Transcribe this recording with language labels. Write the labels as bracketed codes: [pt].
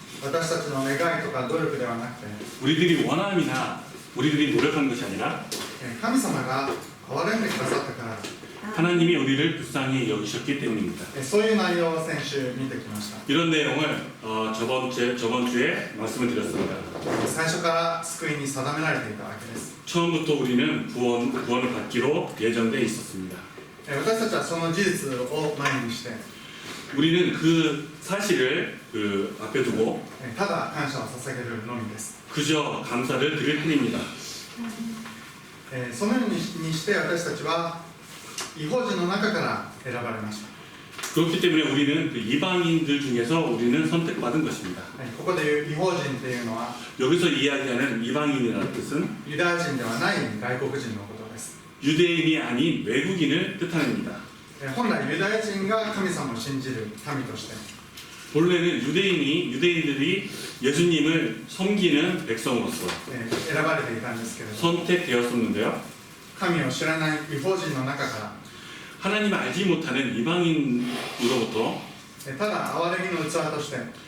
[ja] 私たちの願いとか努力ではなくて [ko] 우리들이 원함이나 우리들이 노력한 것이 아니라 [ja] 神様が憐れんでくださったから [ko] 하나님이 우리를 불쌍히 여기셨기 때문입니다. [ja] そういう内容を先週見てきました [ko] 이런 내용을 저번 주에 말씀을 드렸습니다. [ja] 最初から救いに定められていたわけです [ko] 처음부터 우리는 구원을 받기로 예정되어 있었습니다. [ja] 私たちはその事実を前にして [ko] 우리는 그 사실을 앞에 두고 [ja] ただ感謝を捧げるのみです [ko] 그저 감사를 드릴 뿐입니다. [ja] そのようにして私たちは異邦人の中から選ばれました [ko] 그렇기 때문에 우리는 그 이방인들 중에서 우리는 선택받은 것입니다. [ja] ここでいう異邦人というのは [ko] 여기서 이야기하는 이방인이라는 뜻은 [ja] ユダヤ人ではない外国人のことです [ko] 유대인이 아닌 외국인을 뜻합니다. [ja] 本来ユダヤ人が神様を信じる民として [ko] 본래는 유대인들이 예수님을 섬기는 백성으로서 [ja] 選ばれていたんですけれど [ko] 선택되었었는데요. [ja] 神を知らない異邦人の中か [ko] 하나님을 알지 못하는 이방인으로부터 [ja] らただ憐れみの器として